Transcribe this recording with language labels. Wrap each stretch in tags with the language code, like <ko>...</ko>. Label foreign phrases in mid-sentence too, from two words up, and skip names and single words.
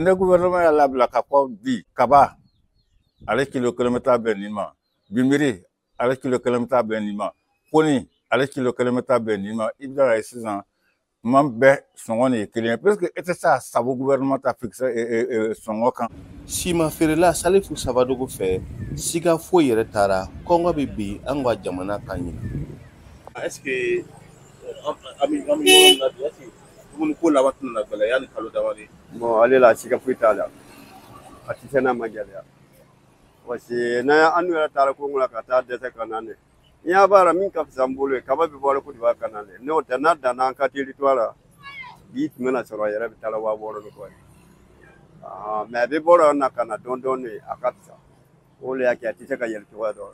<bm>Ni gouvernement y'a labila ka fɔ bi kaba ale kilo 1 bɛ taa bɛn nin ma binbiri ale kilo 1 bɛ taa bɛn nin ma koni ale kilo 1 bɛ taa bɛn nin ma i bɛ ye sisan man bɛɛ sɔngɔ nin ye kelen ye</bm> <fr>parce que</fr> <bm>e tɛ se a sabu gouvernement ta fixe sɔngɔ kan. Sima feerela Salifu Sabadogo fɛ siga foyi yɛrɛ taara kɔngɔ bɛ bin an ka jamana kan ɲin.</bm> <fr>Est-ce que</fr> <bm>an bɛ yɔrɔ min na bi</bm> <fr>est-ce que</fr> <bm>dumuni ko laban tɛna gɛlɛya yanni kalo dama de? Bon ale la siga foyi t'a la a tɛ se n'a ma gɛlɛya</bm> <fr>parce que</fr> <bm>n'an yɛrɛ taara kungo la ka taa dɛsɛ ka na ne n'i y'a baara min ka fisa n bolo ye kaba bɛ bɔ Côte d'Ivoire ka na ne n'o tɛ n'a danna an ka territoire la bi tun bɛna sɔrɔ a yɛrɛ bɛ taa 6,000 ni kɔ ye mais a bɛ bɔ yɔrɔ na ka na dɔɔni a ka fisa o de y'a kɛ a tɛ se ka yɛlɛ cogoya dɔ la.</bm>